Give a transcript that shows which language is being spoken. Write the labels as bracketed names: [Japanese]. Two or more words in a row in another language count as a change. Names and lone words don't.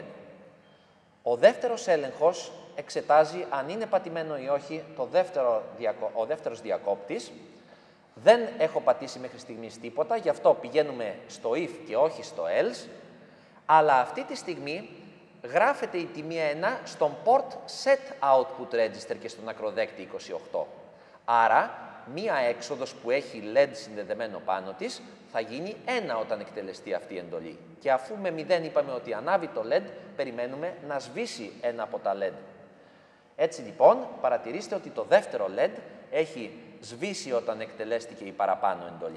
[Greek] Ο δεύτερος έλεγχος εξετάζει αν είναι πατημένο ή όχι ο δεύτερος διακόπτης. Δεν έχω πατήσει μέχρι στιγμής τίποτα, γι' αυτό πηγαίνουμε στο if και όχι στο else, αλλά αυτή τη στιγμή γράφεται η τιμή 1 στον [English] port set output register [Greek] και στον ακροδέκτη 28. Άρα, μία έξοδος που έχει LED συνδεδεμένο πάνω της θα γίνει 1 όταν εκτελεστεί αυτή η εντολή. Και αφού με 0 είπαμε ότι ανάβει το LED, περιμένουμε να σβήσει ένα από τα LED. Έτσι λοιπόν, παρατηρήστε ότι το δεύτερο LED έχει σβήσει όταν εκτελέστηκε η παραπάνω εντολή.